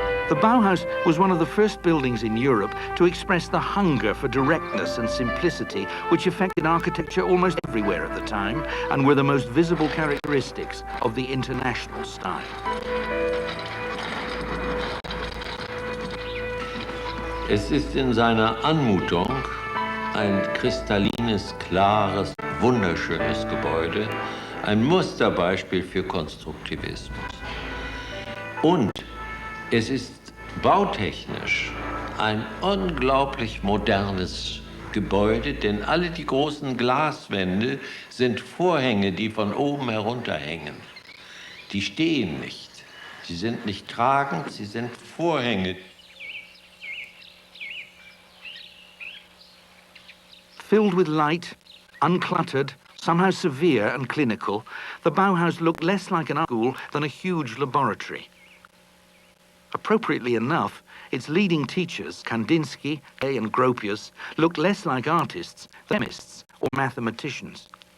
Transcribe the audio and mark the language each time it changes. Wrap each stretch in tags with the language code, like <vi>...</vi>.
<en>The Bauhaus was one of the first buildings in Europe to express the hunger for directness and simplicity which affected architecture almost everywhere at the time and were the most visible characteristics of the international style.</en> <de>Es ist in seiner Anmutung ein kristallines, klares, wunderschönes Gebäude, ein Musterbeispiel für Konstruktivismus. Und es ist bautechnisch ein unglaublich modernes Gebäude, denn alle die großen Glaswände sind Vorhänge, die von oben herunterhängen. Die stehen nicht. Sie sind nicht tragend, sie sind Vorhänge.</de> <en>Filled with light, uncluttered, somehow severe and clinical, the Bauhaus looked less like an art school than a huge laboratory. Appropriately enough, its leading teachers, Kandinsky, Hay and Gropius, looked less like artists than chemists or mathematicians.</en>